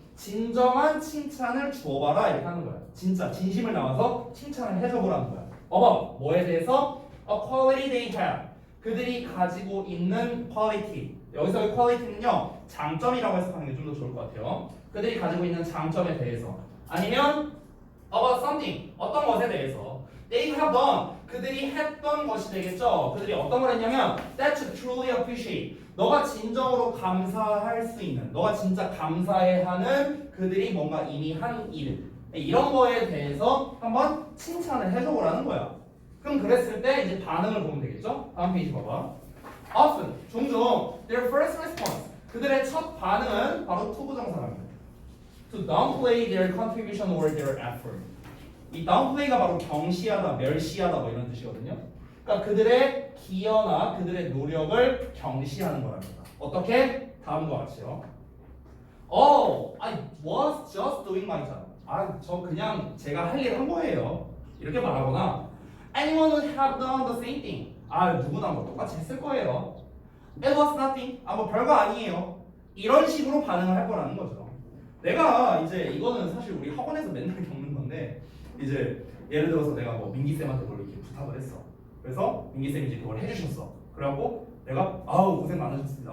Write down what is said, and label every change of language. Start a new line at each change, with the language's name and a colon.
Korean: 진정한 칭찬을 주어봐라 이렇게 하는 거야. 진짜 진심을 담아서 칭찬을 해줘보라는 거야. 뭐에 대해서?
English: A quality they have.
Korean: 그들이 가지고 있는 quality. 여기서의 quality는요, 장점이라고 해석하는 게 좀 더 좋을 것 같아요. 그들이 가지고 있는 장점에 대해서. 아니면
English: about something.
Korean: 어떤 것에 대해서.
English: They have done.
Korean: 그들이 했던 것이 되겠죠. 그들이 어떤 걸 했냐면
English: that you truly appreciate.
Korean: 너가 진정으로 감사할 수 있는, 너가 진짜 감사해 하는 그들이 뭔가 이미 한 일, 이런 거에 대해서 한번 칭찬을 해줘보라는 거야. 그럼 그랬을 때 이제 반응을 보면 되겠죠? 다음 페이지 봐봐.
English: Often,
Korean: 종종
English: their first response,
Korean: 그들의 첫 반응은 바로 to 부정사랍니다.
English: To downplay their contribution or their effort.
Korean: 이 downplay가 바로 경시하다, 멸시하다 뭐 이런 뜻이거든요. 그러니까 그들의 기여나 그들의 노력을 경시하는 거랍니다. 어떻게? 다음과 같이요.
English: Oh, I was just doing my job.
Korean: 저 그냥 제가 할 일 한 거예요. 이렇게 말하거나
English: Anyone would have done the same thing.
Korean: 누구나 뭐 똑같이 했을 거예요.
English: It was nothing.
Korean: 뭐 별거 아니에요. 이런 식으로 반응을 할 거라는 거죠. 내가 이제 이거는 사실 우리 학원에서 맨날 겪는 건데 이제 예를 들어서 내가 뭐 민기쌤한테 뭘 이렇게 부탁을 했어. 그래서 민기쌤이 이제 그걸 해주셨어. 그래갖고 내가 고생 많으셨습니다.